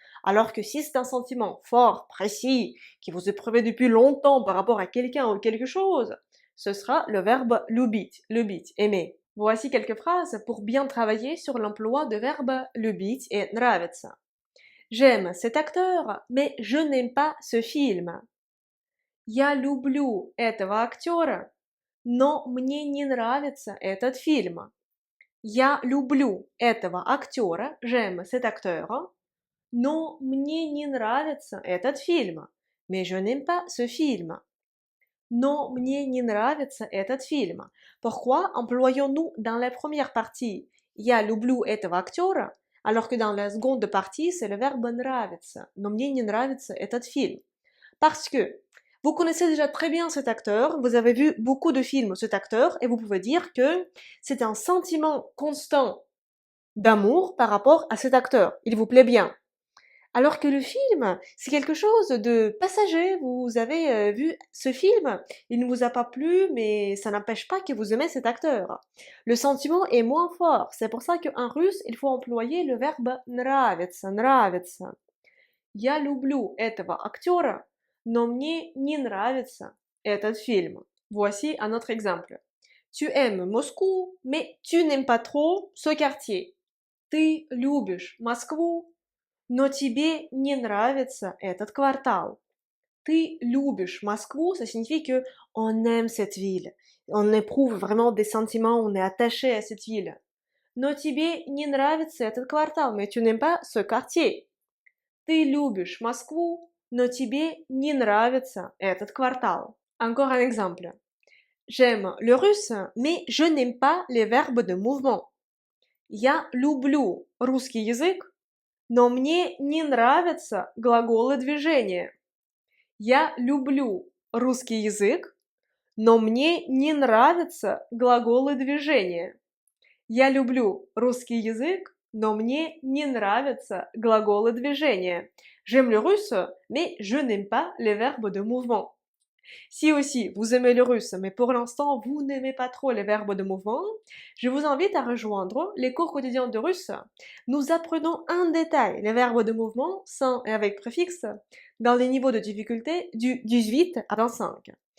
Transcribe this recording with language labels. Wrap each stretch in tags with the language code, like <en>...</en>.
<fr>Alors que si c'est un sentiment fort, précis, qui vous éprouvez depuis longtemps par rapport à quelqu'un ou quelque chose, ce sera le verbe любить, aimer. Voici quelques phrases pour bien travailler sur l'emploi de verbes любить et нравится. J'aime cet acteur, mais je n'aime pas ce film.</fr> <ru>Я люблю этого актера, но мне не нравится этот фильм. Я люблю этого актера,</ru> <fr>j'aime cet acteur,</fr> <ru>но мне не нравится этот фильм.</ru> <fr>Mais je n'aime pas ce film.</fr> <ru>Non, мне не нравится этот фильм.</ru> <fr>Pourquoi employons-nous dans la première partie</fr> <ru>я люблю этого актера,</ru> <fr>alors que dans la seconde partie, c'est le verbe нравится.</fr> <ru>Но мне не нравится этот film.</ru> <fr>Parce que vous connaissez déjà très bien cet acteur, vous avez vu beaucoup de films cet acteur, et vous pouvez dire que c'est un sentiment constant d'amour par rapport à cet acteur. Il vous plaît bien. Alors que le film, c'est quelque chose de passager. Vous avez vu ce film, il ne vous a pas plu, mais ça n'empêche pas que vous aimez cet acteur. Le sentiment est moins fort. C'est pour ça qu'en russe, il faut employer le verbe нравится.</fr> <ru>Я люблю этого актера, но мне не нравится этот film.</ru> <fr>Voici un autre exemple. Tu aimes Moscou, mais tu n'aimes pas trop ce quartier.</fr> <ru>Ты любишь Москву, но тебе не нравится этот квартал. Ты любишь Москву,</ru> <fr>ça signifie que on aime cette ville. On éprouve vraiment des sentiments, on est attaché à cette ville.</fr> <ru>Но тебе не нравится этот квартал,</ru> <fr>mais tu n'aimes pas ce quartier.</fr> <ru>Ты любишь Москву, но тебе не нравится этот квартал.</ru> <fr>Encore un exemple. J'aime le russe, mais je n'aime pas les verbes de mouvement.</fr> <ru>Я люблю русский язык, но мне не нравятся глаголы движения. Я люблю русский язык, но мне не нравятся глаголы движения. Я люблю русский язык, но мне не нравятся глаголы движения.</ru> <fr>J'aime le russe, mais je n'aime pas les verbes de mouvement. Si aussi vous aimez le russe, mais pour l'instant vous n'aimez pas trop les verbes de mouvement, je vous invite à rejoindre les cours quotidiens de russe. Nous apprenons en détail les verbes de mouvement sans et avec préfixe dans les niveaux de difficulté du 18 à 25.</fr>